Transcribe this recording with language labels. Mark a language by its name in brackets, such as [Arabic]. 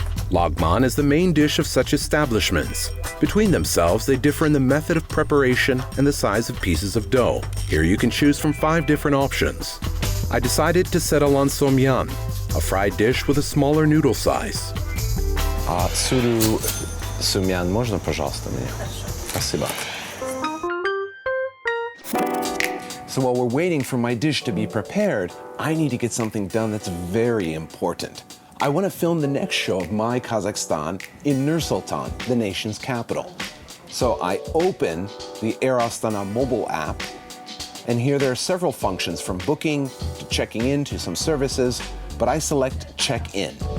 [English] Lagman is the main dish of such establishments. Between themselves, they differ in the method of preparation and the size of pieces of dough. Here you can choose from 5 different options. I decided to settle on somyan, a fried dish with a smaller noodle size. [Russian] Суру сумян можно, пожалуйста, мне? Спасибо. [English] So while we're waiting for my dish to be prepared, I need to get something done that's very important. I want to film the next show of My Kazakhstan in Nur-Sultan, the nation's capital. So I open the Air Astana mobile app, and here there are several functions from booking to checking in to some services, but I select check in.